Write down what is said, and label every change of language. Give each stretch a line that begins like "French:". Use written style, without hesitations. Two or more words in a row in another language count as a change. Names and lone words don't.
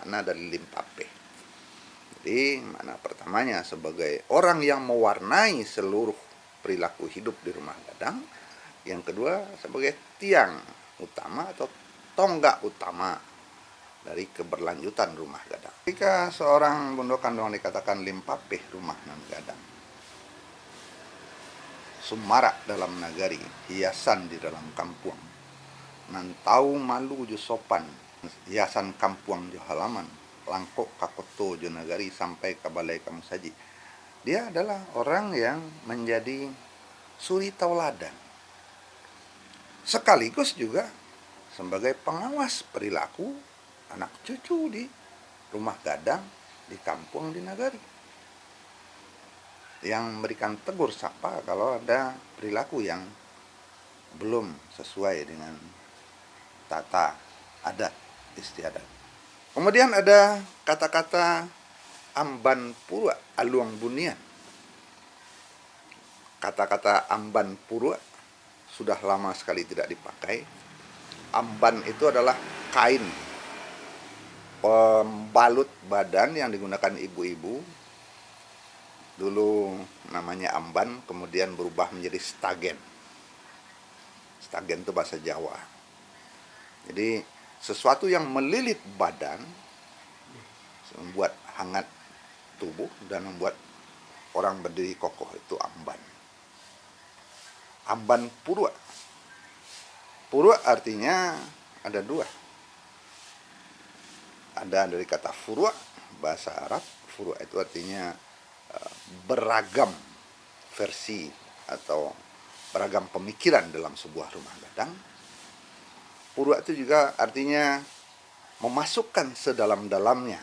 Indonesian: Itu makna dari limpapeh. Jadi makna pertamanya sebagai orang yang mewarnai seluruh perilaku hidup di rumah gadang. Yang kedua sebagai tiang utama atau tonggak utama dari keberlanjutan rumah gadang. Ketika seorang bondo kanduang dikatakan
Minangkabau: limpapeh rumah nan gadang, sumara dalam nagari, hiasan di dalam kampung, nan tahu malu jo sopan, hiasan kampung jo halaman, langkok kakoto jo nagari sampai ke balai kamu saji.
Indonesian: Dia adalah orang yang menjadi suri tauladan, sekaligus juga sebagai pengawas perilaku anak cucu di rumah gadang, di kampung, di nagari, yang memberikan tegur sapa kalau ada perilaku yang belum sesuai dengan tata adat istiadat. Kemudian ada kata-kata amban purwa aluang bunian. Kata-kata amban purwa sudah lama sekali tidak dipakai. Amban itu adalah kain pembalut badan yang digunakan ibu-ibu. Dulu namanya amban, kemudian berubah menjadi stagen. Stagen itu bahasa Jawa. Jadi sesuatu yang melilit badan, membuat hangat tubuh dan membuat orang berdiri kokoh, itu amban. Amban purwa. Purwa artinya ada dua. Ada dari kata furwa, bahasa Arab. Furwa itu artinya beragam versi atau beragam pemikiran dalam sebuah rumah gadang. Purwa itu juga artinya memasukkan sedalam-dalamnya.